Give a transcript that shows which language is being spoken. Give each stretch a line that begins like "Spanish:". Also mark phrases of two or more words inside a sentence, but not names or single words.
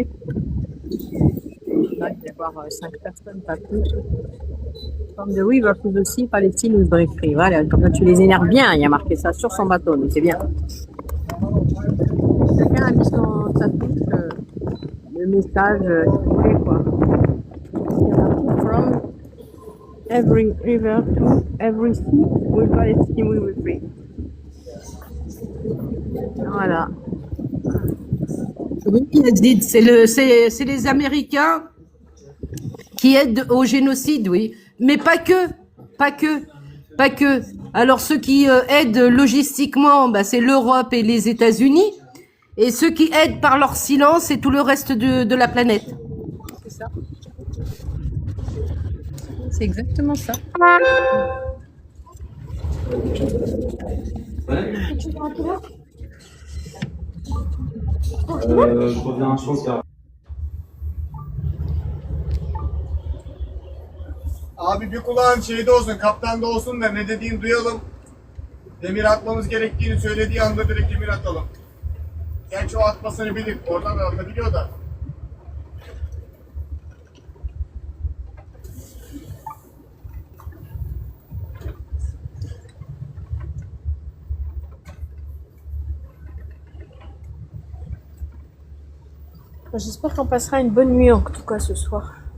French: Là, il va y avoir 5 personnes, pas plus. Comme de oui, versus aussi Palestine ou Israël. Voilà, comme ça tu les énerves bien, il y a marqué ça sur son bateau, mais c'est bien. Chacun a mis sa touche, le message qu'il voulait, quoi.
English: From every river to every sea, with Palestine we will free.
French: Voilà. Oui, Yazid, c'est les Américains qui aident au génocide, oui. Mais pas que, pas que, pas que. Alors ceux qui aident logistiquement, bah, c'est l'Europe et les États-Unis. Et ceux qui aident par leur silence, c'est tout le reste de la planète. C'est ça. C'est exactement ça. Je reviens, je pense qu'à
Turkish: Abi bir kulağın şeyde olsun, kaptanda olsun da ne dediğini duyalım. Demir atmamız gerektiğini söylediği anda direkt demir atalım. Gerçi o atmasını bilir, oradan da atabiliyor da.
French: J'espère qu'on passera une bonne nuit en tout cas ce soir.